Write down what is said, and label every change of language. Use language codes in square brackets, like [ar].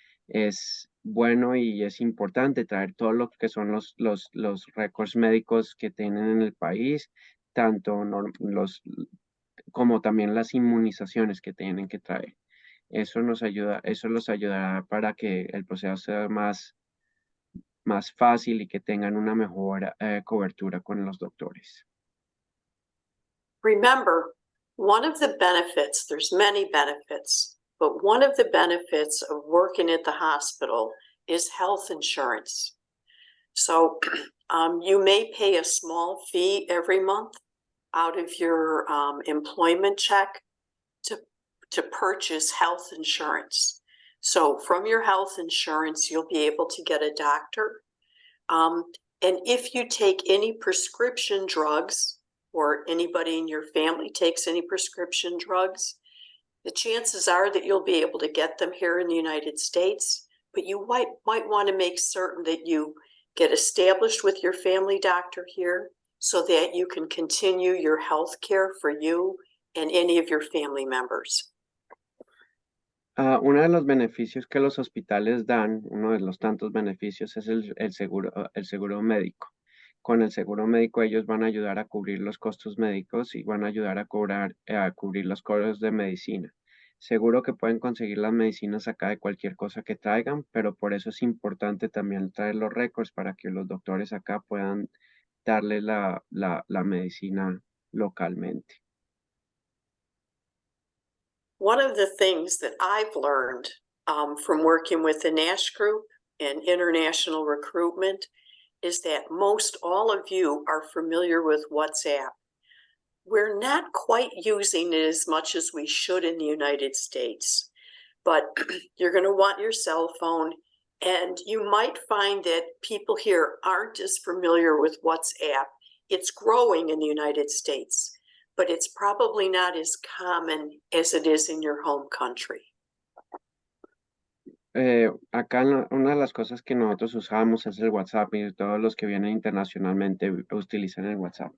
[es] Es bueno y es importante traer todo lo que son los récords médicos que tienen en el país, tanto como también las inmunizaciones que tienen que traer. Eso los ayudará para que el proceso sea más fácil y que tengan una mejor cobertura con los doctores. [en] Remember, one of the benefits, there's many benefits, but one of the benefits of working at the hospital is health insurance. So you may pay a small fee every month out of your employment check to purchase health insurance. So from your health insurance, you'll be able to get a doctor. And if you take any prescription drugs, or anybody in your family takes any prescription drugs, the chances are that you'll be able to get them here in the United States, but you might want to make certain that you get established with your family doctor here so that you can continue your health care for you and any of your family members. [es] Uno de los beneficios que los hospitales dan, uno de los tantos beneficios, es el seguro médico. Con el seguro médico ellos van a ayudar a cubrir los costos médicos y van a ayudar a cubrir los costos de medicina. Seguro que pueden conseguir las medicinas acá de cualquier cosa que traigan, pero por eso es importante también traer los récords para que los doctores acá puedan darle la medicina localmente. [en] One of the things that I've learned from working with the NASH group and international recruitment is that most all of you are familiar with WhatsApp. We're not quite using it as much as we should in the United States, but you're going to want your cell phone, and you might find that people here aren't as familiar with WhatsApp. It's growing in the United States, but it's probably not as common as it is in your home country. [es] Acá una de las cosas que nosotros usamos es el WhatsApp y todos los que vienen internacionalmente utilizan el WhatsApp.